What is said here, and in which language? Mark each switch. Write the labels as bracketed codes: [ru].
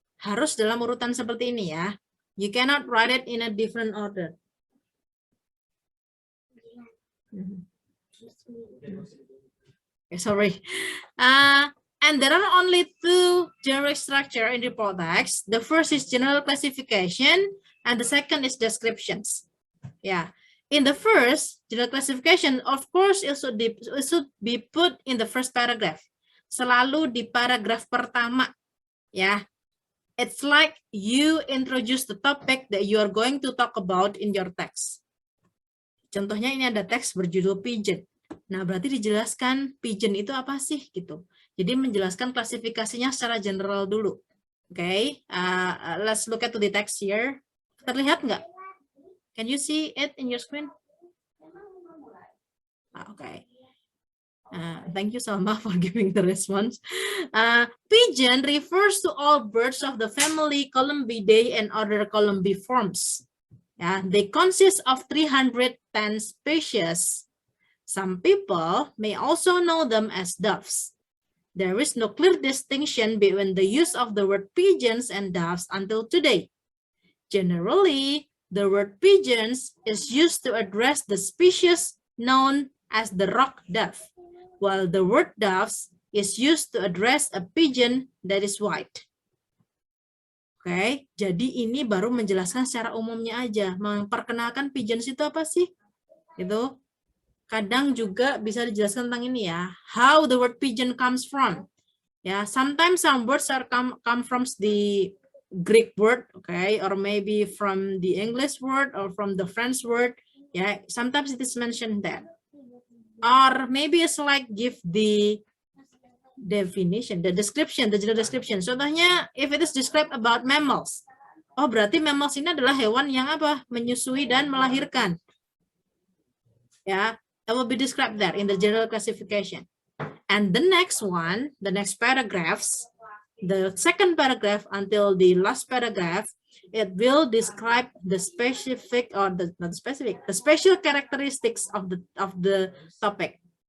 [id] Harus dalam urutan seperti ini ya. [en] You cannot write it in a different order. Okay, sorry. And there are only two generic structure in report text. The first is general classification, and the second is descriptions. Yeah. In the first, general classification, of course, it should be put in the first paragraph. [id] Selalu di paragraf pertama. [en] Ya. It's like you introduce the topic that you are going to talk about in your text. [id] Contohnya ini ada teks berjudul pigeon. Nah, berarti dijelaskan pigeon itu apa sih gitu. Jadi menjelaskan klasifikasinya secara general dulu. [en] Okay, let's look at the text here. [id] Terlihat nggak? [en] Can you see it in your screen? Okay. Thank you, Salma, for giving the response. Pigeon refers to all birds of the family Columbidae and other columbiforms. They consist of 310 species. Some people may also know them as doves. There is no clear distinction between the use of the word pigeons and doves until today. Generally, the word pigeons is used to address the species known as the rock dove, while the word doves is used to address a pigeon that is white. [id] Oke, jadi ini baru menjelaskan secara umumnya aja, memperkenalkan pigeons itu apa sih? Itu kadang juga bisa dijelaskan tentang ini ya, [en] how the word pigeon comes from. Ya, sometimes some words are come from the Greek word, okay, or maybe from the English word or from the French word. Yeah, sometimes it is mentioned that. Or maybe it's like give the definition, the description, the general description. [id] Contohnya, [en] if it is described about mammals. [id] Oh, berarti mammals ini adalah hewan yang apa? Menyusui dan melahirkan. [en] Ya, that will be described there in the general classification. And the next one, the next paragraphs, the second paragraph until the last paragraph, it will describe the specific or the not specific, the special characteristics of the topic.